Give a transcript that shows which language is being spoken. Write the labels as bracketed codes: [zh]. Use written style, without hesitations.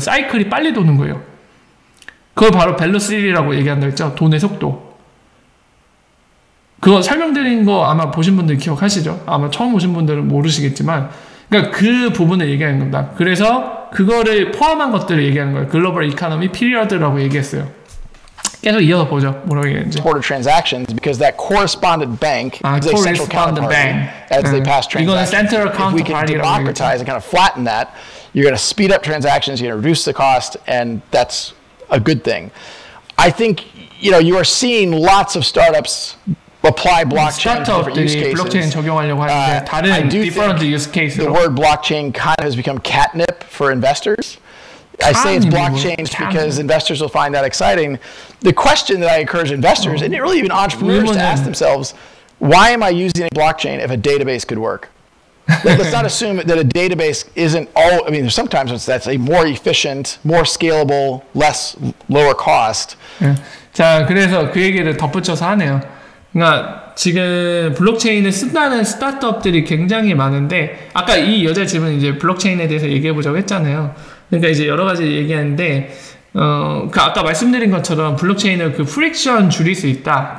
[ko] 사이클이 빨리 도는 거예요. 그걸 바로 벨로시티라고 얘기한다 했죠. 돈의 속도. 그거 설명드린 거 아마 보신 분들 기억하시죠? 아마 처음 보신 분들은 모르시겠지만 그러니까 그 부분을 얘기하는 겁니다. 그래서 그거를 포함한 것들을 얘기하는 거예요. 글로벌 이코노미 피리어드라고 얘기했어요. 계속 이어서 보죠. 뭐라고 얘기했는지. [en] Border transactions because that correspondent bank is a central counterparty as they pass transactions. [ko] 이거는 central [en] If we can democratize and kind of flatten that, you're going to speed up transactions, you're going to reduce the cost, and that's a good thing. I think you are seeing lots of startups apply blockchain to different use cases. 블록체인 적용하려고 하는데 다른 different use case 로. The word blockchain kind of has become catnip for investors. I say it's blockchain because investors will find that exciting. The question that I encourage investors and really even entrepreneurs to ask themselves, why am I using a blockchain if a database could work? Let's not assume that a database isn't all, I mean, sometimes that's a more efficient, more scalable, lower cost. [ko] 자, 그래서 그 얘기를 덧붙여서 하네요. 그러니까 지금 블록체인을 쓴다는 스타트업들이 굉장히 많은데 아까 이 여자 질문 이제 블록체인에 대해서 얘기해 보자고 했잖아요. 그러니까 이제 여러 가지 얘기하는데 그 아까 말씀드린 것처럼 블록체인을 그 프릭션 줄일 수 있다.